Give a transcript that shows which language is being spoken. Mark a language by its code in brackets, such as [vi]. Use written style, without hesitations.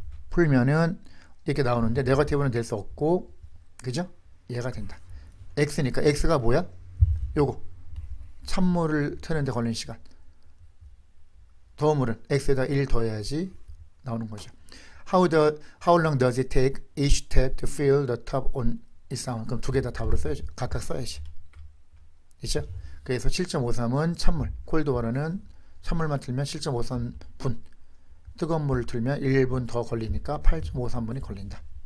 [ko] 풀면은 이렇게 나오는데 네거티브는 될 수 없고, 그죠? 얘가 된다. x니까 x가 뭐야? 요거 찬물을 트는데 걸린 시간. 더운 물은 x에다 1 더해야지 나오는 거죠. [en] How long does it take each tap to fill the tub on its own? [ko] 그럼 두 개 다 답으로 써야지. 각각 써야지. 그렇죠? 그래서 7.53은 찬물, 콜드 워터는 찬물만 틀면 7.53분, 뜨거운 물을 틀면 1분 더 걸리니까 8.53분이 걸린다.